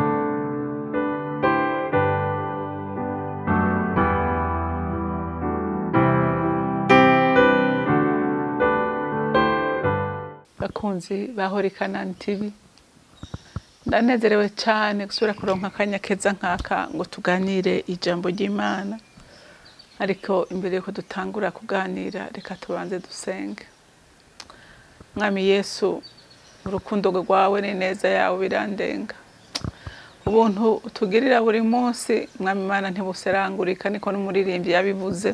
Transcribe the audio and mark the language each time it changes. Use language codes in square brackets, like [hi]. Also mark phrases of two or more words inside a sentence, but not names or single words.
[rn] Bakunzi ba CANAAN TV, ndanezerewe cyane gusubira kuronka akanya keza nkaka ngo tuganire ijambo ry'Imana. Ariko imbere yuko dutangura kuganira, reka tubanze dusenge. Mwami Yesu, urukundo rwawe n'ineza yawe birandenga. Ubuntu utugirira buri munsi, Mwami Imana ntibuserangurika, niko n'umuririmbyi yabivuze.